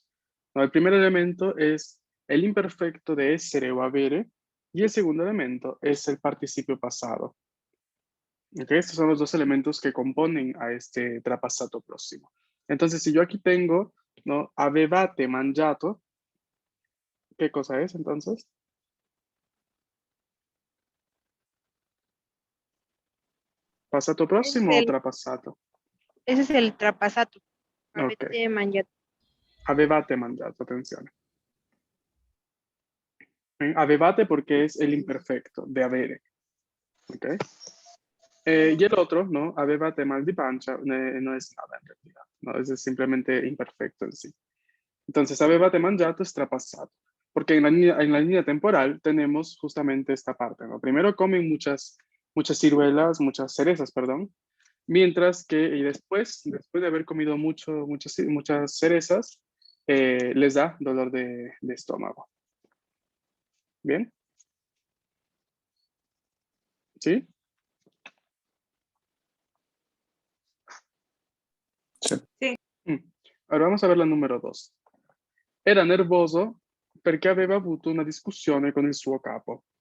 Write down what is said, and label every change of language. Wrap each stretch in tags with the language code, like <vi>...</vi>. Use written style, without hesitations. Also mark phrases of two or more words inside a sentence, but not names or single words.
<es>¿No? El primer elemento es el imperfecto de</es> <it>essere o avere</it> <es>y el segundo elemento es el participio pasado. ¿Ok? Estos son los dos elementos que componen a este trapasato próximo. Entonces, si yo aquí tengo, ¿no?</es> <it>Avevate mangiato,</it> <es>¿qué cosa es entonces? ¿Pasato próximo o trapasato? Ese es el trapasato. Ok.</es> <it>Avete mangiato. Avevate mangiato,</it> <es>atención. Avevate porque es el imperfecto de avere. ¿Ok? Y el otro, ¿no?</es> <it>Avevate mal di pancia,</it> <es>no es nada en realidad. ¿No? Es simplemente imperfecto en sí. Entonces,</es> <it>avevate mangiato</it> <es>es trapasato. Porque en la línea temporal tenemos justamente esta parte, ¿no? Primero comen muchas ciruelas, muchas cerezas, perdón. Mientras que y después de haber comido muchas cerezas, les da dolor de estómago. ¿Bien? ¿Sí? sí. Ahora vamos a ver la número 2.</es> <it>Era nervoso perché aveva avuto una discussione con il suo capo.</it>